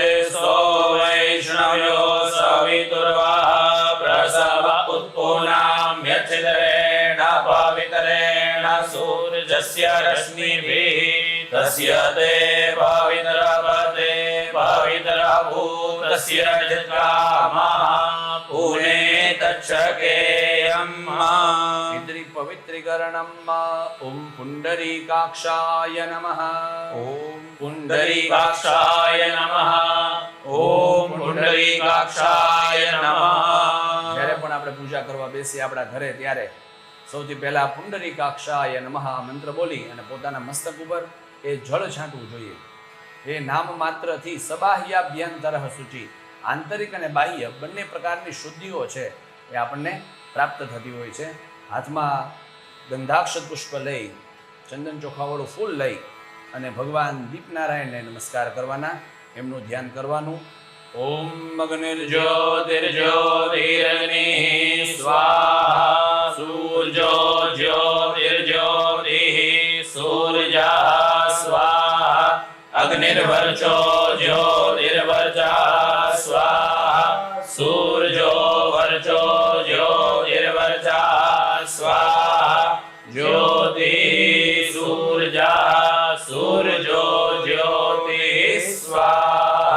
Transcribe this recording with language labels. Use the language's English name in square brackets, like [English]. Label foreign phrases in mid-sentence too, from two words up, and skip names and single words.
[Sanskrit] સો વૈષ્ણવ્યો સવિતુર્વા પ્રસવ ઉત્પૂર્ણામ્યચ્છિદરેણ પવિત્રેણ સૂર્યસ્ય રશ્મિભિઃ તસ્ય તે પવિત્રપતે પવિત્રભૂતસ્ય જત્રામઃ પુણે તચ્છકેયમ। पितृ पवित्रीकरणम्। ओम पुंडरीकाक्षाय नमः। ॐ पुण्डरीकाक्षाय नमः ॐ पुण्डरीकाक्षाय नमः। [Gujarati] જ્યારે પણ આપણે પૂજા કરવા બેસીએ આપણા ઘરે ત્યારે સૌથી પહેલા [Sanskrit] પુંડરીકાક્ષાય નમઃ [Gujarati] મંત્ર બોલી અને પોતાના મસ્તક ઉપર એ જળ છાંટવું જોઈએ। એ નામ માત્રથી [Sanskrit] સબાહ્યાભ્યંતરઃ શુચિ [Gujarati] આંતરિક અને બાહ્ય બંને પ્રકારની શુદ્ધિઓ છે એ આપણને પ્રાપ્ત થતી હોય છે। હાથમાં ગંધાક્ષત પુષ્પ લઈ ચંદન ચોખાવાળું ફૂલ લઈ અને ભગવાન દીપનારાયણને નમસ્કાર કરવાના। એમનું ધ્યાન કરવાનું। ઓમ [Sanskrit] ज्योतिर्ज्योतिरग्निः स्वाहा सूर्यो ज्योतिर्ज्योतिः सूर्यः स्वाहा अग्निर्वर्चो ज्योतिर्वर्चः स्वाहा सूर्यो वर्चो ज्योतिर्वर्चः स्वाहा ज्योतिः सूर्यः सूर्यो ज्योतिः स्वाहा।